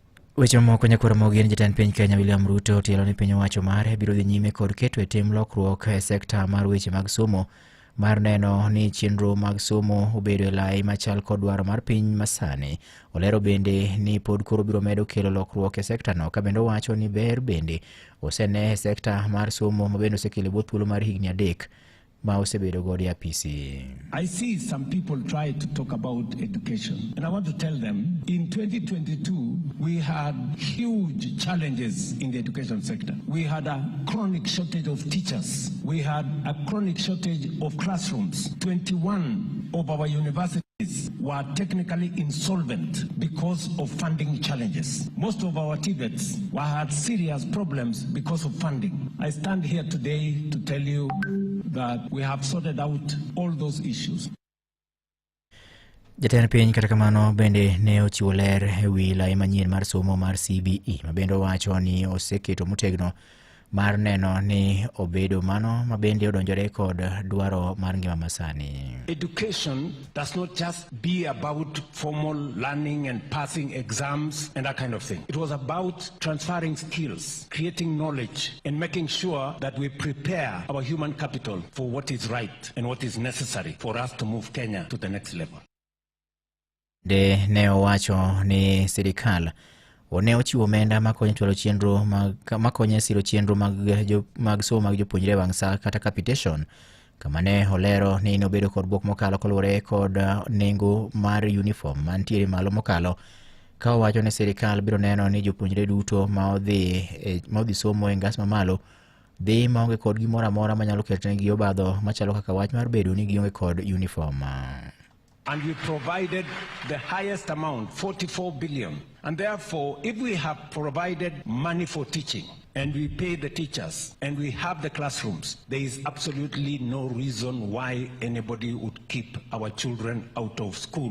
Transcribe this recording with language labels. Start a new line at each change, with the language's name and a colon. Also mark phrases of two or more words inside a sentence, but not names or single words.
Luo (Kenya and Tanzania): Weche moko nyakoro mogin jatend piny Kenya William Ruto otielo ni piny owacho mare biro dhi nyime kod keto e tim lokruok e sekta mar weche mag somo mar neno ni chenro mag somo obedo e lai machal kod dwaro mar piny masani. Olero bende ni pod koro biro medo kelo lokruok e sekta no, ka bende owacho ni ber bende osene e sekta mar somo ma bende osekelo bot thuolo mar higni 3 ma osebedo godo e apisi.
English: I see some people try to talk about education, and I want to tell them in 2022 we had huge challenges in the education sector. We had a chronic shortage of teachers. We had a chronic shortage of classrooms. 21 of our universities were technically insolvent because of funding challenges. Most of our TVETs had serious problems because of funding. I stand here today to tell you that we have sorted out all those issues.
Luo (Kenya and Tanzania): Jatend piny kata kamano bende ne ochiwo ler e wi lai manyien mar somo mar CBE ma bende owacho ni oseketo motegno mar neno ni obedo mano ma bende odonjore kod dwaro mar ngima masani.
English: Education does not just be about formal learning and passing exams and that kind of thing. It was about transferring skills, creating knowledge, and making sure that we prepare our human capital for what is right and what is necessary for us to move Kenya to the next level.
Luo (Kenya and Tanzania): Ne owacho ni sirikal ne ochiwo omenda makonyo chwalo chenro makonyo siro chenro mag somo mag jopuonjre wang' sa kata capitation, kama ne olero ni nobedo kod buok mokalo koluwore kod nengo mar uniform mantiere malo mokalo, ka owacho ni sirikal biro neno ni jopuonjre duto ma odhi somo e ngas mamalo dhi maonge kod gimoro amora manyalo kelonegi obadho machalo kaka wach mar bedo ni gionge kod uniform.
English: And we provided the highest amount, 44 billion. And therefore, if we have provided money for teaching, and we pay the teachers, and we have the classrooms, there is absolutely no reason why anybody would keep our children out of school.